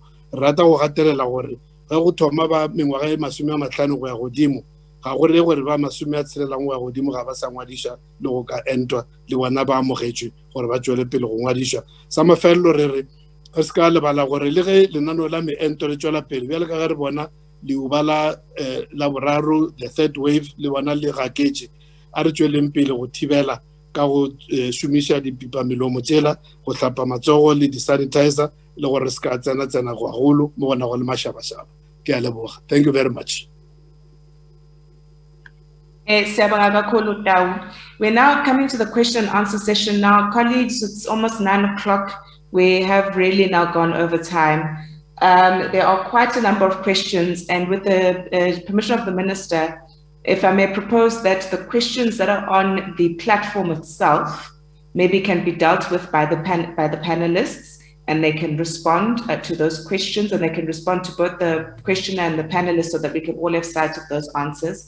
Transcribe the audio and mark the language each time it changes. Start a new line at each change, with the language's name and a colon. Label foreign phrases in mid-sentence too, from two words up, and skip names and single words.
Northern Sotho: Rata go gatelela gore ge go thoma ba mengwaga e 50 go ya godimo, ga go re gore ba 60 go ya godimo ga ba sa ngwadiša le go ka entwa le bona ba amogetšwe gore ba tšwele pele go ngwadiša. Sa mafelelo re re ge se ka lebala gore le ge lenaneo la meento le tšwela pele bjale ka ge re bona leuba la boraro,
English: the third wave,
Northern Sotho: le bona le gaketše, a re tšweleng pele go thibela ka go šomiša dipipa melomo tšela, go hlapa matsogo le di-sanitizer, le gore se ka tsena go agolo mo gona go le mašabašaba. Ke a leboga.
English: Thank you very much. We're now coming to the question and answer session now. Colleagues, it's almost 9 o'clock. We have really now gone over time. There are quite a number of questions, and with the permission of the Minister, if I may propose that the questions that are on the platform itself maybe can be dealt with by the panelists, and they can respond to those questions, and they can respond to both the questioner and the panelists so that we can all have sight of those answers.